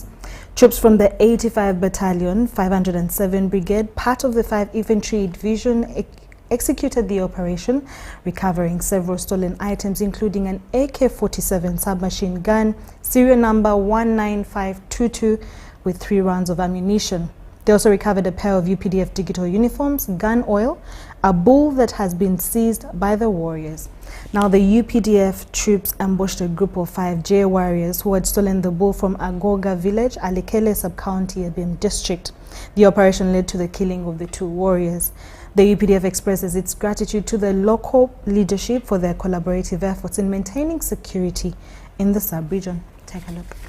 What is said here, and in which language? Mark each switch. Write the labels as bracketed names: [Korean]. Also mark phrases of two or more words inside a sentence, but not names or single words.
[English] Troops from the 85 Battalion, 507 Brigade, part of the 5 Infantry Division, executed the operation, recovering several stolen items, including an AK-47 submachine gun, serial number 19522, with 3 rounds of ammunition. They also recovered a pair of UPDF digital uniforms, gun oil, a bull that has been seized by the warriors. Now, the UPDF troops ambushed a group of 5 J warriors who had stolen the bull from Agoga village, Alikele sub-county, Abim district. The operation led to the killing of the 2 warriors. The UPDF expresses its gratitude to the local leadership for their collaborative efforts in maintaining security in the sub-region. Take a look.